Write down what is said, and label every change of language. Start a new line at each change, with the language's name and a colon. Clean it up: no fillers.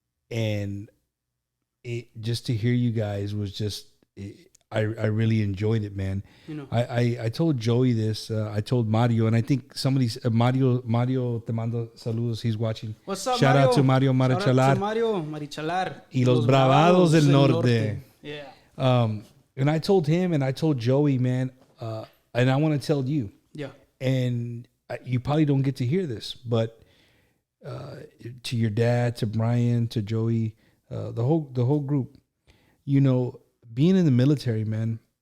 English: And just to hear you guys was just, I really enjoyed it, man. I told Joey this. I told Mario, and I think somebody's
Spanish: Mario te mando saludos.
English: He's watching. What's up, Shout Mario? out to Mario Marichalar. Shout out to Mario Marichalar.
Spanish: Y los Bravados del Norte.
English: Yeah. And I told him, and I told Joey, man, and I want to tell you. Yeah. And you probably don't get to hear this, but to your dad, to Brian, to Joey, the whole group, being in the military, man,